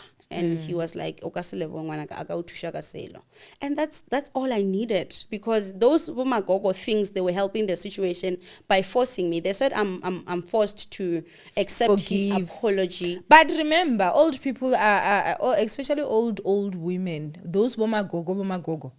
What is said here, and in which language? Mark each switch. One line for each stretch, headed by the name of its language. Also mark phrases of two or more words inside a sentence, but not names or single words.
English: and he was like,
Southern Sotho: "O ka se lebohe ngwanaka, a ka o thusha ka selo."
English: And that's all I needed, because those bomagogo things, they were helping the situation by forcing me. They said I'm forced to accept his Forgive. apology. But remember, old people are especially old women. Those bomagogo.